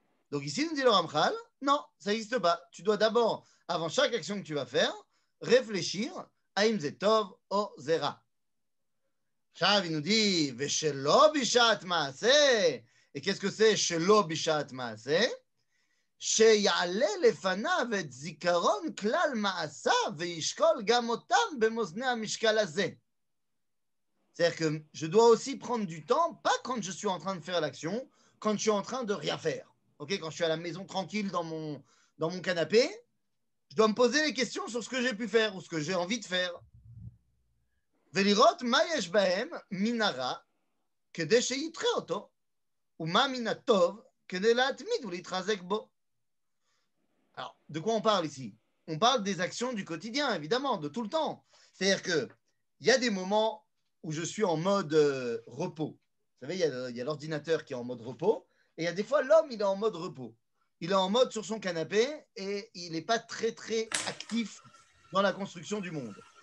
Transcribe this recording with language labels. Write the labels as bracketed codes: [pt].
[fr] Donc ici, nous dit le Ramchal, non, ça n'existe pas. Tu dois d'abord, avant chaque action que tu vas faire, réfléchir à [he] Im Zetov o Zera. Chav, [fr] il nous dit, [he] Veshelo bishat maaseh. [fr] Et qu'est-ce que c'est [he] Shelo bishat maaseh? שיעלה לפניו את זיכרון כלל מעשיו וישקול גם אותם במאזני המשקל הזה. [fr] C'est-à-dire que je dois aussi prendre du temps, pas quand je suis en train de faire l'action, quand je suis en train de rien faire. Okay, quand je suis à la maison tranquille dans mon canapé, je dois me poser les questions sur ce que j'ai pu faire ou ce que j'ai envie de faire. [he] ולראות מה יש בהם מן הרע כדי שידחה אותו, ומה מן הטוב כדי להתמיד ולהתחזק בו. [fr] Alors, de quoi on parle ici? On parle des actions du quotidien, évidemment, de tout le temps. C'est-à-dire qu'il y a des moments où je suis en mode repos. Vous savez, il y a l'ordinateur qui est en mode repos, et il y a des fois, l'homme, il est en mode repos. Il est en mode sur son canapé, et il n'est pas très, très actif dans la construction du monde.